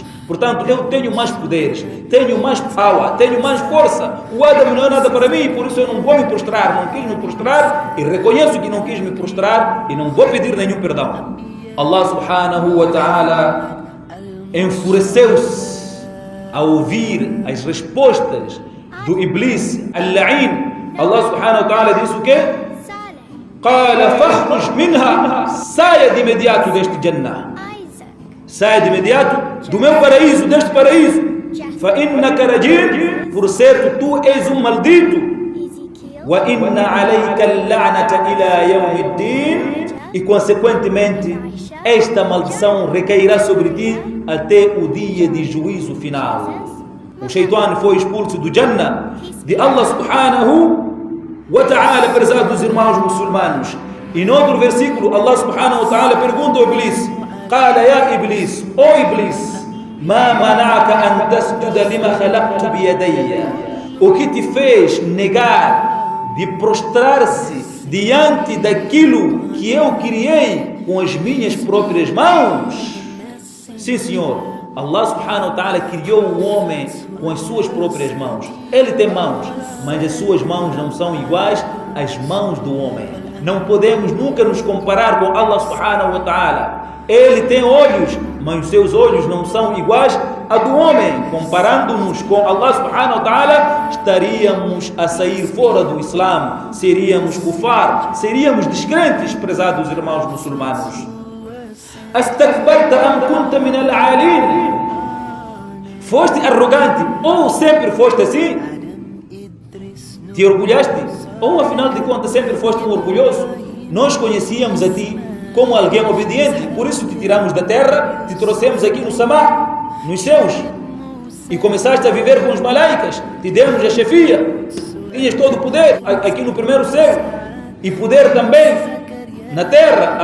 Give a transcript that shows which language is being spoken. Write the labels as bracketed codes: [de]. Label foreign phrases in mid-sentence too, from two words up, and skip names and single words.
[pt] Portanto, eu tenho mais poderes, tenho mais power, tenho mais força. O Adam não é nada para mim, por isso eu não vou me prostrar. Não quis me prostrar e reconheço que não quis me prostrar e não vou pedir nenhum perdão. Allah [ar] سبحانه وتعالى [pt] enfureceu-se ao ouvir as respostas do Iblis al-La'in. Allah [ar] سبحانه وتعالى [pt] disse o quê? [ar] قال فاخرج منها, [pt] saia de imediato deste Jannah, saia de imediato do meu paraíso, deste paraíso. [ar] فإنك رجيم, [pt] por certo tu és um maldito. [ar] وإن عليك اللعنة إلى يوم الدين, [pt] e consequentemente esta maldição recairá sobre ti até o dia de juízo final. O Shaitan foi expulso do Jannah de Allah [ar] سبحانه وتعالى, [pt] prezados irmãos muçulmanos. E no outro versículo Allah [ar] سبحانه وتعالى [pt] pergunta ao Iblis: [ar] قال يا إبليس, [pt] ó Iblis, [ar] ما منعك أن تسجد لما خلقت بيدي? [pt] O que te fez negar de prostrar-se diante daquilo que eu criei com as minhas próprias mãos? Sim, Senhor, Allah [ar] سبحانه وتعالى [pt] criou o homem com as suas próprias mãos. Ele tem mãos, mas as suas mãos não são iguais às mãos do homem. Não podemos nunca nos comparar com Allah [ar] سبحانه وتعالى. [pt] Ele tem olhos, mas os seus olhos não são iguais a do homem. Comparando-nos com Allah [ar] سبحانه وتعالى, [pt] estaríamos a sair fora do Islã, seríamos kufar, seríamos descrentes, prezados irmãos muçulmanos. [ar] أستكبرت أم كنت من العالين? [pt] Foste arrogante ou sempre foste assim? Te orgulhaste ou afinal de contas sempre foste um orgulhoso? Nós conhecíamos a ti como alguém obediente, por isso te tiramos da terra, te trouxemos aqui no Samá, nos céus, e começaste a viver com os malaicas, te demos a chefia, tinhas todo o poder aqui no primeiro céu e poder também na terra.